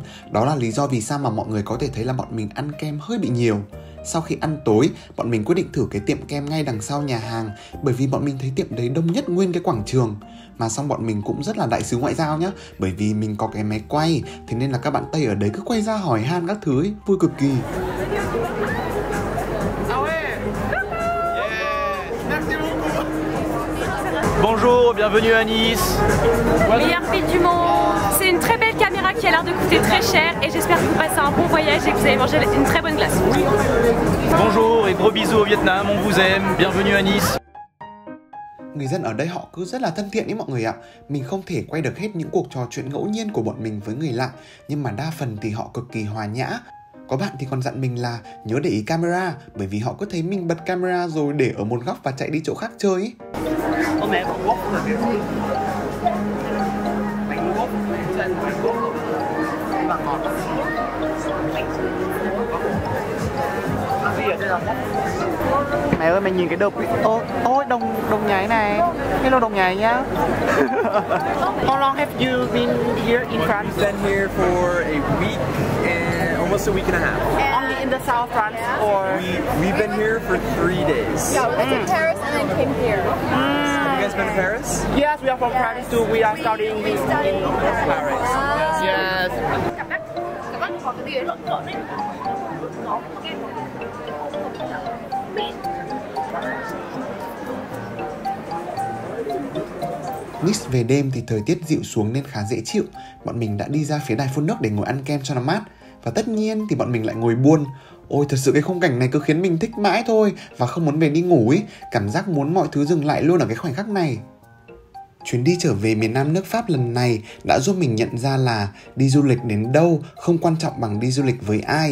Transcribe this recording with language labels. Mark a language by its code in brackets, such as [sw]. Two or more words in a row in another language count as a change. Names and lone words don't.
[vi] Đó là lý do vì sao mà mọi người có thể thấy là bọn mình ăn kem hơi bị nhiều. Sau khi ăn tối, bọn mình quyết định thử cái tiệm kem ngay đằng sau nhà hàng, bởi vì bọn mình thấy tiệm đấy đông nhất nguyên cái quảng trường. Mà xong bọn mình cũng rất là đại sứ ngoại giao nhá, bởi vì mình có cái máy quay, thế nên là các bạn Tây ở đấy cứ quay ra hỏi han các thứ ấy, vui cực kỳ. [fr] Bonjour, bienvenue à Nice. Meilleure ville du monde. C'est une très belle caméra qui a l'air de coûter très cher et j'espère que vous passez un bon voyage et que vous allez manger une très bonne glace. Bonjour et gros bisous au Vietnam, on vous aime. Bienvenue à Nice. [vi] Người dân ở đây họ cứ rất là thân thiện ý mọi người ạ. Mình không thể quay được hết những cuộc trò chuyện ngẫu nhiên của bọn mình với người lạ, nhưng mà đa phần thì họ cực kỳ hòa nhã. Có bạn thì còn dặn mình là nhớ để ý camera, bởi vì họ cứ thấy mình bật camera rồi để ở một góc và chạy đi chỗ khác chơi ý. Mẹ con quốc là cái bánh quốc trên bánh quốc và ngọt. Mẹ ơi, mày nhìn cái đợp ôi đồng nhảy này. Hello đồng nhảy nhá. [en] How long have you been here in France? We've been here for a week and almost a week and a half. Only in the south France or We've been here for 3 days. Yeah, we went to Paris and then came here. Have you guys been to Paris? Yes, we are from Paris too. We are studying in Paris. Yes. [vi] Nice về đêm thì thời tiết dịu xuống nên khá dễ chịu. Bọn mình đã đi ra phía đài phun nước để ngồi ăn kem cho nó mát. Và tất nhiên thì bọn mình lại ngồi buôn. Ôi thật sự cái khung cảnh này cứ khiến mình thích mãi thôi, và không muốn về đi ngủ ấy. Cảm giác muốn mọi thứ dừng lại luôn ở cái khoảnh khắc này. Chuyến đi trở về miền Nam nước Pháp lần này đã giúp mình nhận ra là đi du lịch đến đâu không quan trọng bằng đi du lịch với ai.